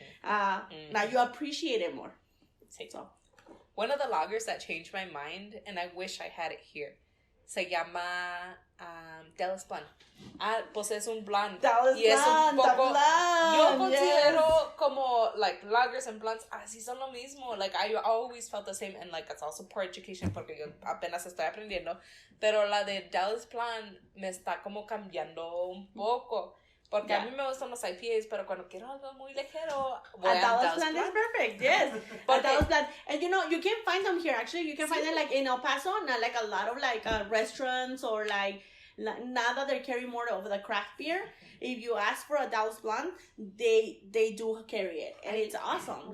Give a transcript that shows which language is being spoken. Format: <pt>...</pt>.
<en>Now you appreciate it more. So. One of the lagers that changed my mind, and I wish I had it here,</en> <es>se llama</es> <en>Dallas Blonde.</en> <es>Pues es un blonde. Dallas y es un poco. Yo considero</es> <en>yes. como like lagers and blondes</en> <es>así son lo mismo.</es> <en>Like I always felt the same, and like it's also poor education</en> <es>porque yo apenas estoy aprendiendo. Pero la de Dallas Blonde me está como cambiando un poco. Porque a mí me gustan los IPAs, pero cuando quiero algo muy ligero,</es> <en>a Dallas Blonde is perfect, yes. A Dallas Blonde. And you can find them here, actually. You can find them like in El Paso, not like a lot of like restaurants, or like, now that they're carrying more of the craft beer. If you ask for a Dallas Blonde, they do carry it. And it's awesome.</en>